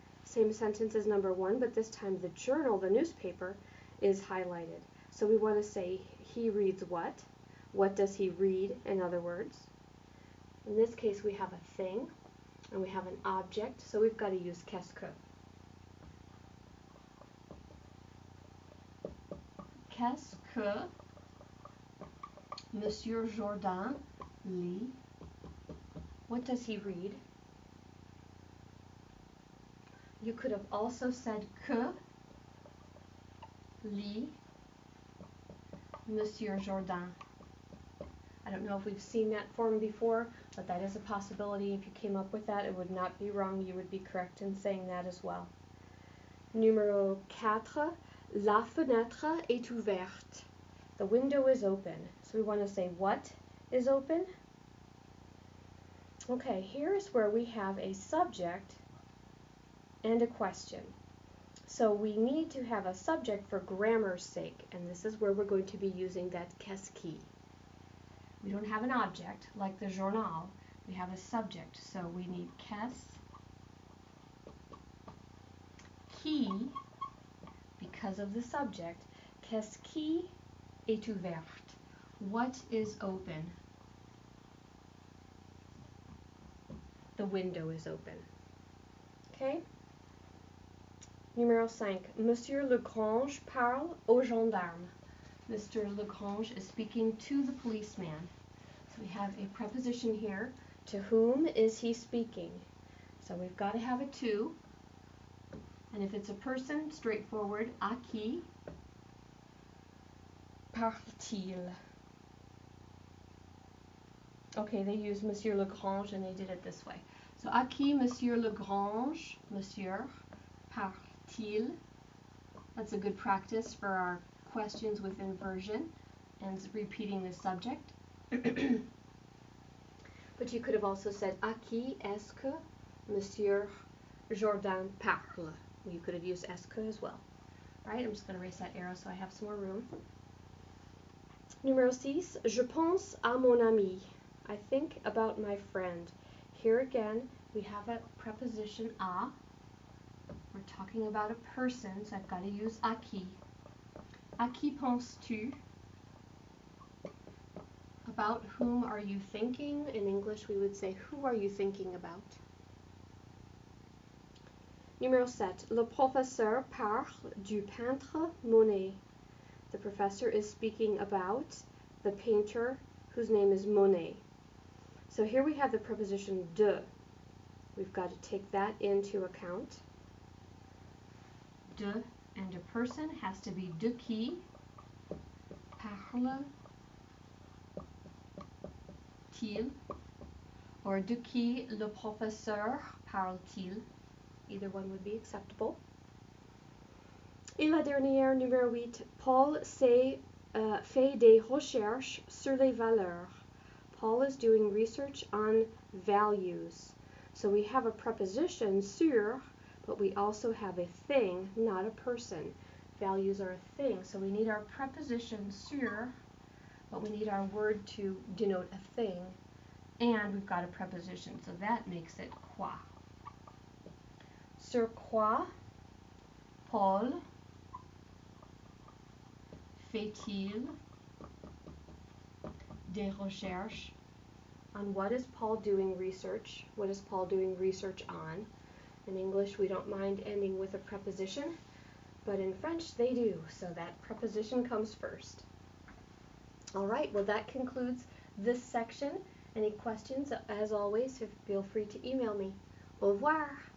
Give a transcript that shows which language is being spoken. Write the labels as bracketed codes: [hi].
[en] Same sentence as number 1, but this time the journal, the newspaper, is highlighted. So we want to say he reads what? What does he read, in other words? In this case, we have a thing, and we have an object, so we've got to use qu'est-ce que. [fr] Qu'est-ce que Monsieur Jourdain lit? [en] What does he read? You could have also said [fr] que lit Monsieur Jourdain. [en] I don't know if we've seen that form before, but that is a possibility. If you came up with that, it would not be wrong. You would be correct in saying that as well. [fr] Numéro 4, la fenêtre est ouverte. [en] The window is open. So we want to say what is open? Okay, here's where we have a subject and a question. So we need to have a subject for grammar's sake, and this is where we're going to be using that qu'est-ce qui. We don't have an object like the journal. We have a subject, so we need qu'est-ce qui, because of the subject, [fr] qu'est-ce qui est ouverte? [en] What is open? The window is open. Okay? Numéro 5. [fr] Monsieur Legrange parle au gendarme. [en] Mr. Legrange is speaking to the policeman. So we have a preposition here. To whom is he speaking? So we've got to have a to. And if it's a person, straightforward, [fr] à qui parle-t-il? [en] Okay, they use Monsieur Legrange and they did it this way. [fr] So à qui Monsieur Legrange, Monsieur, parle-t-il? [en] That's a good practice for our questions with inversion and repeating the subject. But you could have also said [fr] à qui est-ce que Monsieur Jourdain parle? [en] You could have used est-ce que as well. Alright, I'm just going to erase that arrow so I have some more room. Numéro 6. [fr] Je pense à mon ami. [en] I think about my friend. Here again, we have a preposition à. We're talking about a person, so I've got to use à qui. [fr] À qui penses-tu? [en] About whom are you thinking? In English, we would say, who are you thinking about? Numéro 7. [fr] Le professeur parle du peintre Monet. [en] The professor is speaking about the painter whose name is Monet. So here we have the preposition de. We've got to take that into account. [fr] De [en] and a person has to be [fr] de qui parle-t-il or de qui le professeur parle-t-il. [en] Either one would be acceptable. [fr] Et la dernière, numéro 8, Paul fait des recherches sur les valeurs. [en] Paul is doing research on values. So we have a preposition, sur, but we also have a thing, not a person. Values are a thing, so we need our preposition, sur, but we need our word to denote a thing, and we've got a preposition, so that makes it quoi. [fr] Sur quoi Paul fait-il des recherches? [en] On what is Paul doing research? What is Paul doing research on? In English, we don't mind ending with a preposition, but in French, they do, so that preposition comes first. All right, well, that concludes this section. Any questions, as always, feel free to email me. Au revoir.